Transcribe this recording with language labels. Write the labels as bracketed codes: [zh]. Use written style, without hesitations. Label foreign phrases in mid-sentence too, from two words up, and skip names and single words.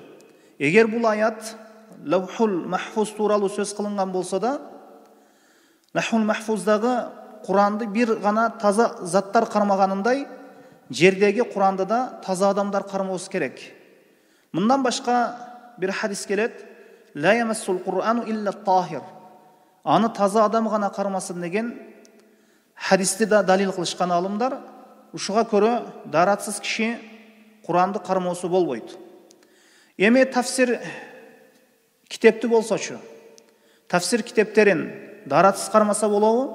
[ky] Эгер бул аят Лавхул Махфуз тууралуу сөз кылынган болсо да, Лавхул Махфуздагы Куранды бир гана таза заттар кармаганындай, жердеги Куранды да таза адамдар кармоосу керек. Мындан башка бир хадис келет. [ar] لا يمس القرآن إلا طاهر. [ky] аны таза адам гана кармасын деген хадисти да далил кылышкан алымдар. Ушуга көрө даратсыз киши Куранды кармоосу болбойт. Эми тафсир китепти болсочу, тафсир китептерин даратсыз кармаса болобу?